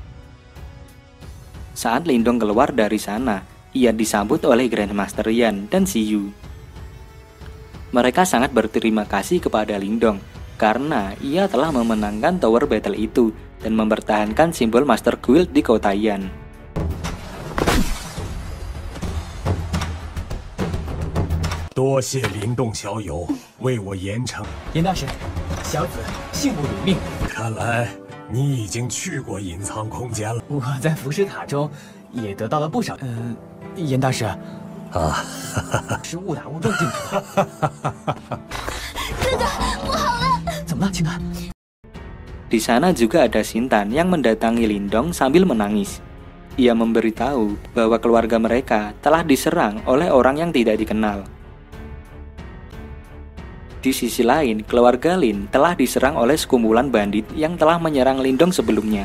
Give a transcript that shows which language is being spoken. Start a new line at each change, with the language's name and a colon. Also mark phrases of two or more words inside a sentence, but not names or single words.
Indonesian: Saat Lindong keluar dari sana, ia disambut oleh Grandmaster Yan dan Xiyu. Mereka sangat berterima kasih kepada Lindong karena ia telah memenangkan Tower Battle itu dan mempertahankan simbol Master Guild di kota Yan.
Chinese: "多谢林动小友为我严惩。严大师，小子幸不辱命。看来你已经去过隐藏空间了。我在浮尸塔中也得到了不少。严大师，啊，是误打误撞进去的。哥哥，不好了！怎么了，青檀？
Indonesian: Di sana juga ada Sintan yang mendatangi Lindong sambil menangis. Ia memberitahu bahwa keluarga mereka telah diserang oleh orang yang tidak dikenal. Di sisi lain, keluarga Lin telah diserang oleh sekumpulan bandit yang telah menyerang Lindong sebelumnya.